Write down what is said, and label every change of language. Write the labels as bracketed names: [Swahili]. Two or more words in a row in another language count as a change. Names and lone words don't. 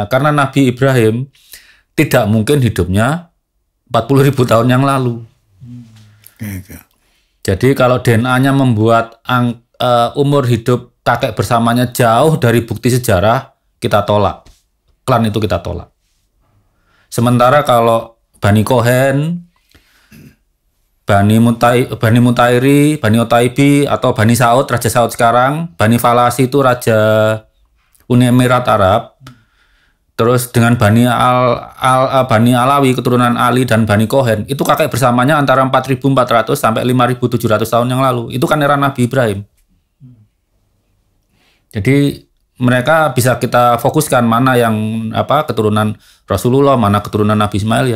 [Indonesian] Karena Nabi Ibrahim tidak mungkin hidupnya 40.000 tahun yang lalu. Jadi kalau DNA-nya membuat umur hidup kakek bersamanya jauh dari bukti sejarah, kita tolak. Klan itu kita tolak. Sementara kalau Bani Kohen, Bani Mutairi, Bani Otaibi, atau Bani Saud, Raja Saud sekarang, Bani Falasi itu Raja Uni Emirat Arab, terus dengan Bani Alawi, keturunan Ali dan Bani Kohen, itu kakek bersamanya antara 4.400 sampai 5.700 tahun yang lalu. Itu kan era Nabi Ibrahim. Jadi mereka bisa kita fokuskan mana yang keturunan Rasulullah, mana keturunan Nabi Ismail ya.